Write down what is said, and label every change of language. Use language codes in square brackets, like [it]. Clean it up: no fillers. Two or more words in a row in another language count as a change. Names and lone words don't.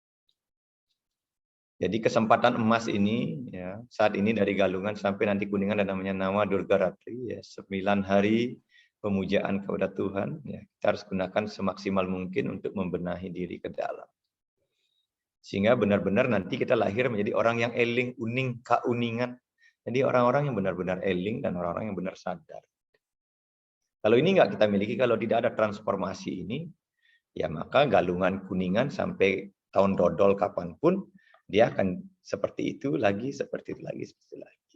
[id] Jadi kesempatan emas ini ya, saat ini dari Galungan sampai nanti Kuningan dan namanya Nawa Durga Ratri ya, 9 hari pemujaan kepada Tuhan ya, kita harus gunakan semaksimal mungkin untuk membenahi diri ke dalam. Sehingga benar-benar nanti kita lahir menjadi orang yang [ban] eling, uning, kauningan. [id] Jadi orang-orang yang benar-benar eling dan orang-orang yang benar sadar. Kalau ini nggak kita miliki, kalau tidak ada transformasi ini, ya maka Galungan Kuningan sampai tahun dodol kapanpun, dia akan seperti itu lagi, seperti itu lagi, seperti itu lagi.